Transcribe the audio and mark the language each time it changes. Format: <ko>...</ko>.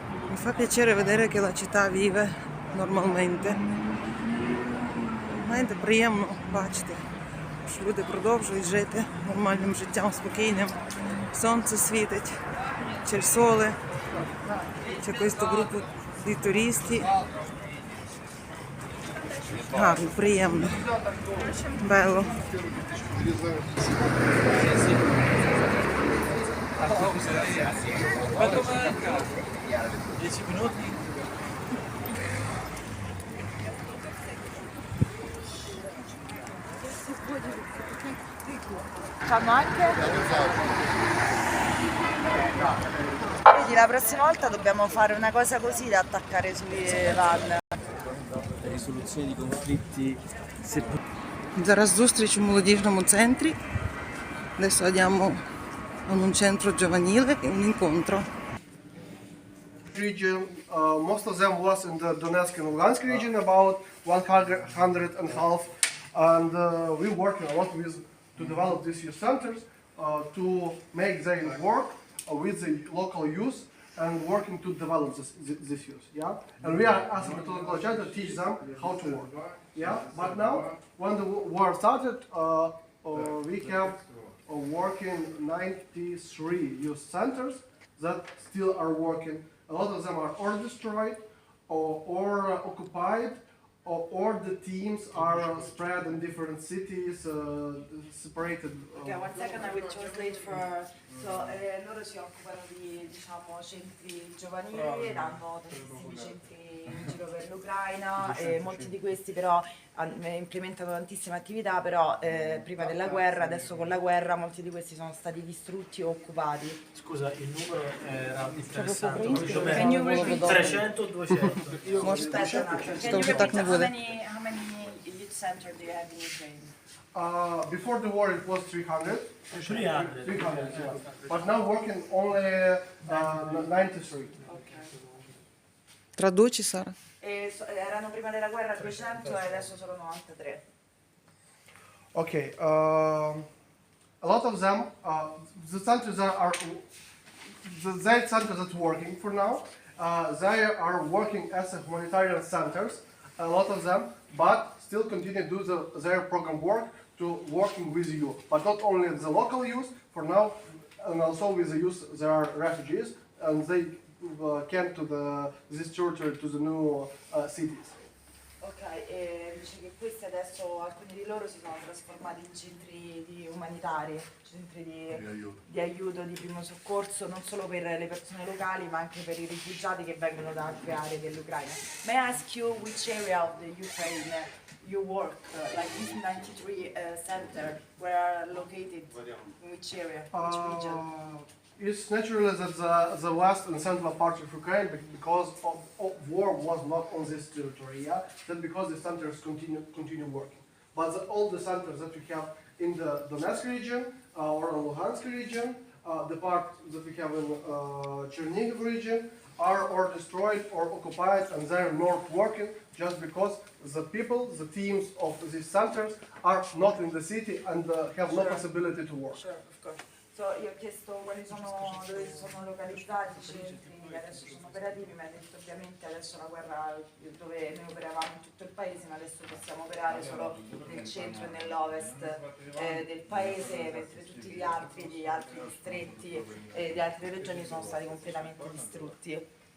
<it>Mi fa piacere vedere che la città vive normalmente.</it> <uk>Знаєте, приємно бачити, що люди продовжують жити нормальним життям, спокійним. Сонце світить,</uk> <it>c'è il sole, c'è questo gruppo di turisti.</it> <uk>Гарно, приємно, bello.</uk> <it>Fanno anche? Vedi, la prossima volta dobbiamo fare una cosa così da attaccare sui van. Risoluzione di conflitti.</it> <uk>Зараз зустріч у молодіжному центрі.</uk> <it>Adesso andiamo a un centro giovanile, un incontro.</it> <en>Region, most of them was in the Donetsk and Lugansk region, about 100 and half, and we working a lot with to develop these youth centers to make their work with the local youth and working to develop this youth. Yeah, and we are as a methodology to teach them how to work. Yeah, but now when the war started, we kept working 93 youth centers that still are working. A lot of them are or destroyed or occupied or the teams are spread in different cities, separated. Okay, one second, I will translate for...</en> <it>So, loro si occupano di, diciamo, centri giovanili, hanno tantissimi centri in giro per l'Ucraina e molti di questi però implementano tantissime attività, però prima della guerra, adesso con la guerra, molti di questi sono stati distrutti o occupati. Scusa, il numero era interessante.</it> <en>Can you repeat?</en> <it>300 o 200?</it> <uk>Можете,</uk> <en>Can</en> <uk>що</uk> <en>you</en> <uk>вже так не</uk> <en>repeat</en> <uk>буде.</uk> <en>how many youth centers do you have in Ukraine? Before the war, it was 300. 300. 300, yeah. But now working only 93.</en> <it>Traduci, Sara. Erano prima della guerra 200 e adesso sono 93.</it> <en>Okay, a lot of them, the centers that are, the centers that working for now, they are working as a humanitarian centers, a lot of them, but still continue to do their program work to working with youth, but not only the local youth for now, and also with the youth, there are refugees, and they came to this territory, to the new cities.</en> <it>Ok, e dice che questi adesso, alcuni di loro si sono trasformati in centri umanitari, centri di aiuto, di primo soccorso, non solo per le persone locali ma anche per i rifugiati che vengono da altre aree dell'Ucraina.</it> <en>May I ask you which area of the Ukraine you work, like this 93 center, where are located, in which area, which region? It's naturally that the west and central part of Ukraine, because of war, was not on this territory. Yeah, that because the centers continue working. But all the centers that we have in the Donetsk region or in Luhansk region, the part that we have in Chernihiv region, are or destroyed or occupied, and they're not working just because the people, the teams of these centers are not in the city and have no possibility to work. Sure, of course.</en> <it>So, io ho chiesto quali sono, dove sono localizzati i centri che adesso sono operativi, mi ha detto ovviamente adesso la guerra dove noi operavamo in tutto il paese, ma adesso possiamo operare solo nel centro e nell'ovest del paese, mentre tutti gli altri distretti e di altre regioni sono stati completamente distrutti.</it>